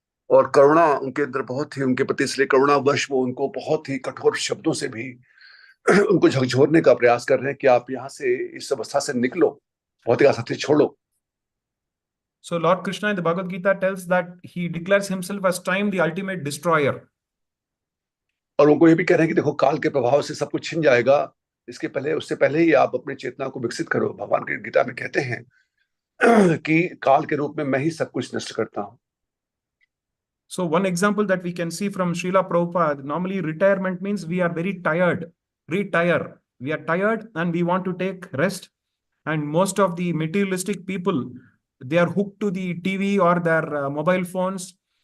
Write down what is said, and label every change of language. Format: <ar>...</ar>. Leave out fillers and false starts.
<hi>और करुणा उनके अंदर बहुत ही, उनके प्रति इसलिए करुणावश वो उनको बहुत ही कठोर शब्दों से भी उनको झकझोरने का प्रयास कर रहे हैं कि आप यहाँ से, इस अवस्था से निकलो, भौतिक आसक्ति छोड़ो।</hi> <en>So Lord Krishna in the Bhagavad Gita tells that he declares himself as time, the ultimate destroyer.</en> <hi>और उनको ये भी कह रहे हैं कि देखो काल के प्रभाव से सब कुछ छिन जाएगा, इसके पहले, उससे पहले ही आप अपनी चेतना को विकसित करो। भगवान की गीता में कहते हैं कि काल के रूप में मैं ही सब कुछ नष्ट करता हूँ।</hi> <en>So one example that we can see from Srila Prabhupada, normally retirement means we are very tired, retire. We are tired and we want to take rest. And most of the materialistic people, they are hooked to the TV or their mobile phones.</en>